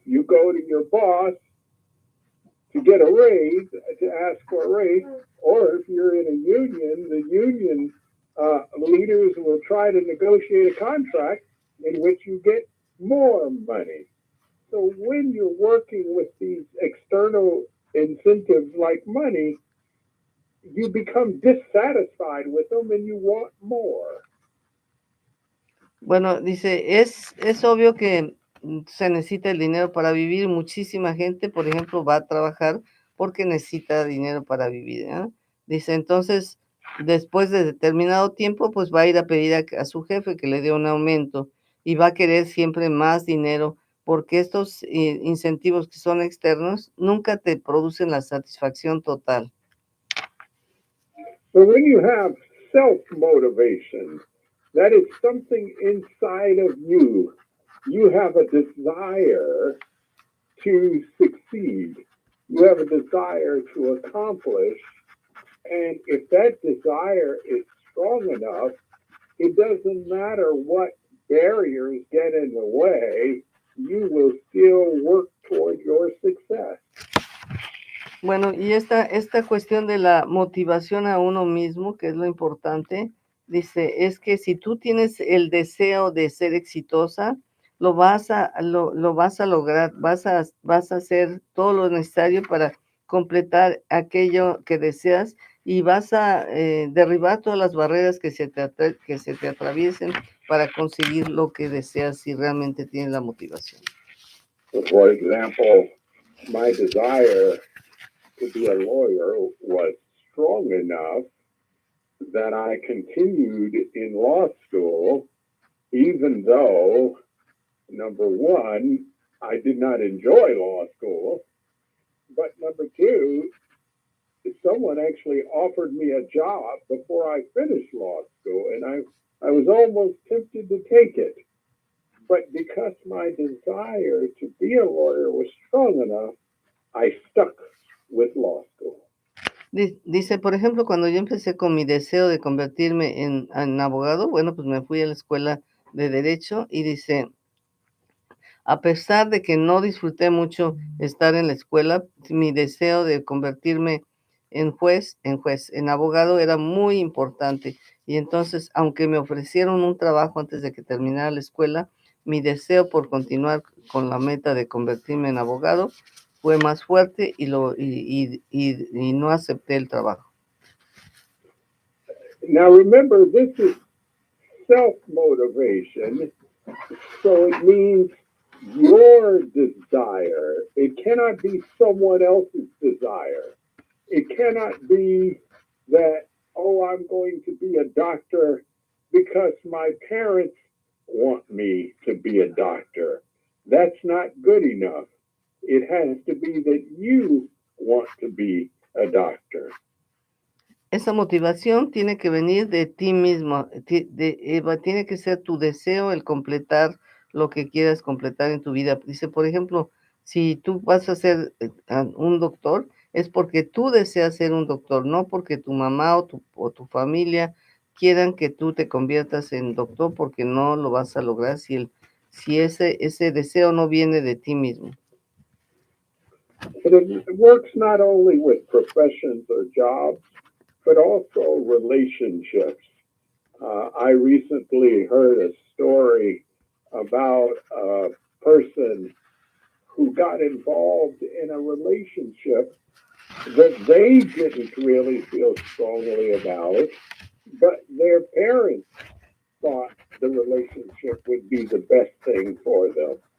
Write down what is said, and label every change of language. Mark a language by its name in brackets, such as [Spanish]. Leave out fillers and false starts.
[English] You go to your boss to get a raise, to ask for a raise, or if you're in a union, the union leaders will try to negotiate a contract in which you get more money. So when you're working with these external incentives like money, you become dissatisfied with them and you want more. [Spanish] Bueno, dice, es obvio que se necesita el dinero para vivir. Muchísima gente, por ejemplo, va a trabajar porque necesita dinero para vivir, ¿eh? Dice, entonces, después de determinado tiempo, pues va a ir a pedir a su jefe que le dé un aumento y va a querer siempre más dinero porque estos incentivos que son externos nunca te producen la satisfacción total. [English] But when you have self-motivation, that is something inside of you. You have a desire to succeed. You have a desire to accomplish. And if that desire is strong enough, it doesn't matter what barriers get in the way, you will still work toward your success. [Spanish] Bueno, y esta cuestión de la motivación a uno mismo, que es lo importante, dice, es que si tú tienes el deseo de ser exitosa, lo vas a lograr, vas a hacer todo lo necesario para completar aquello que deseas y vas a derribar todas las barreras que que se te atraviesen para conseguir lo que deseas si realmente tienes la motivación. [English] For example, my desire to be a lawyer was strong enough that I continued in law school, even though, number one, I did not enjoy law school, but number two, someone actually offered me a job before I finished law school, and I was almost tempted to take it. But because my desire to be a lawyer was strong enough, I stuck with law school. Dice, por ejemplo, cuando yo empecé con mi deseo de convertirme en abogado, bueno, pues me fui a la escuela de Derecho y dice, a pesar de que no disfruté mucho estar en la escuela, mi deseo de convertirme en abogado era muy importante. Y entonces, aunque me ofrecieron un trabajo antes de que terminara la escuela, mi deseo por continuar con la meta de convertirme en abogado fue más fuerte y no acepté el trabajo. Now remember, this is self-motivation, so it means your desire. It cannot be someone else's desire. It cannot be that, oh, I'm going to be a doctor because my parents want me to be a doctor. That's not good enough. It has to be that you want to be a doctor. [Spanish] Esa motivación tiene que venir de ti mismo, tiene que ser tu deseo el completar lo que quieras completar en tu vida. Dice, por ejemplo, si tú vas a ser un doctor, es porque tú deseas ser un doctor, no porque tu mamá o tu familia quieran que tú te conviertas en doctor, porque no lo vas a lograr si ese deseo no viene de ti mismo. [English] But it works not only with professions or jobs, but also relationships. I recently heard a story about a person who got involved in a relationship that they didn't really feel strongly about, but their parents thought the relationship would be the best thing for them.